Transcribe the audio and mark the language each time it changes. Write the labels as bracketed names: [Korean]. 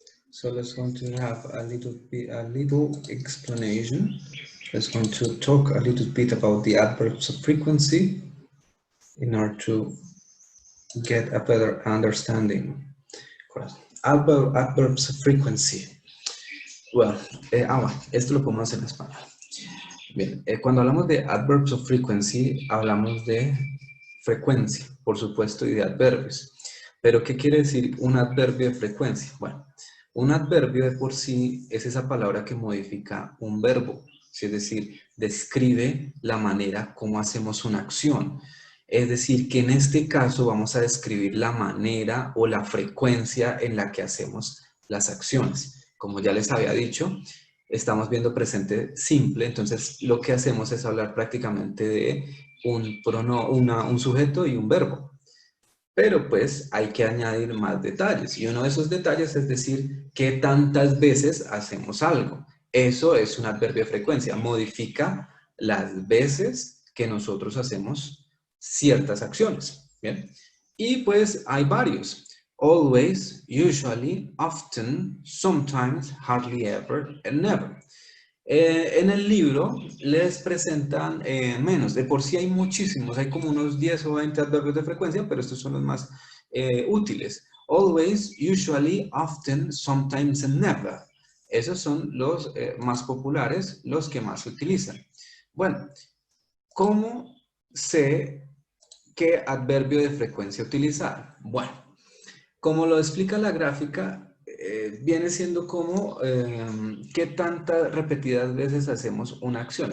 [English] So let's going to have a little explanation. Let's going to talk a little bit about the adverbs of frequency in order to get a better understanding. Adverbs of frequency. [Spanish] Well, esto lo podemos hacer en español. Bien, cuando hablamos de adverbs of frequency, hablamos de frecuencia, por supuesto, y de adverbios. Pero, ¿qué quiere decir un adverbio de frecuencia? Bueno, un adverbio de por sí es esa palabra que modifica un verbo, es decir, describe la manera como hacemos una acción. Es decir, que en este caso vamos a describir la manera o la frecuencia en la que hacemos las acciones. Como ya les había dicho, estamos viendo presente simple, entonces lo que hacemos es hablar prácticamente de un sujeto y un verbo. Pero pues hay que añadir más detalles y uno de esos detalles es decir qué tantas veces hacemos algo. Eso es un adverbio de frecuencia, modifica las veces que nosotros hacemos ciertas acciones. Bien, y pues hay varios. [English] Always, usually, often, sometimes, hardly ever, and never. [Spanish] En el libro les presentan menos, de por sí hay muchísimos, hay como unos 10 o 20 adverbios de frecuencia, pero estos son los más útiles. [English] Always, usually, often, sometimes, and never. [Spanish] Esos son los más populares, los que más se utilizan. Bueno, ¿cómo sé qué adverbio de frecuencia utilizar? Bueno, como lo explica la gráfica, viene siendo como qué tantas repetidas veces hacemos una acción.